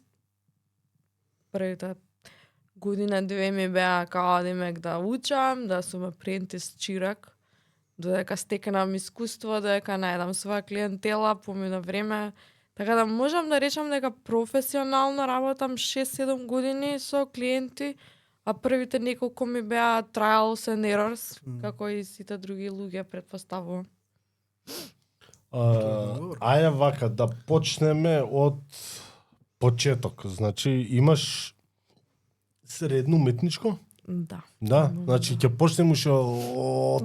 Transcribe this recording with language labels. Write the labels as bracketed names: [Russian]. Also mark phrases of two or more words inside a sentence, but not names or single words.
[Macedonian] Првите година две ми беа као демек да учам, да сум апрентис чирак, додека стекнам искуство, додека најдам своја клиентела, помина време. Така да можам да речам дека професионално работам 6-7 години со клиенти, а првите неколку ми беа [English] trials and errors, [Macedonian] како и сите други луѓе претпоставувам. Ајде вака, да почнеме од почеток. Значи, имаш средно уметничко? Да. Да, значи ќе почнеме уште од